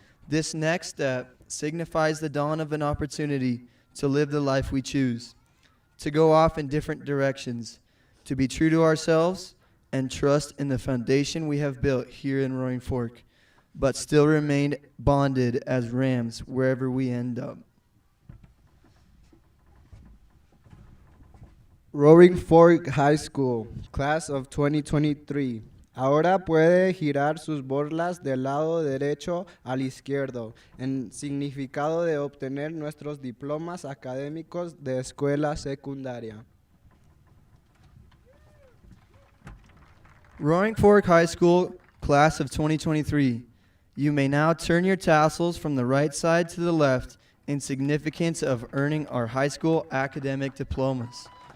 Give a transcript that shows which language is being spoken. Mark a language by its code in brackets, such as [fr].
[en] This next step signifies the dawn of an opportunity to live the life we choose, to go off in different directions, to be true to ourselves and trust in the foundation we have built here in Roaring Fork, but still remain bonded as rams wherever we end up. Roaring Fork High School, Class of 2023. [es] Ahora puede girar sus borlas del lado derecho al izquierdo, en significado de obtener nuestros diplomas académicos de escuela secundaria. [en] Roaring Fork High School, Class of 2023. You may now turn your tassels from the right side to the left in significance of earning our high school academic diplomas.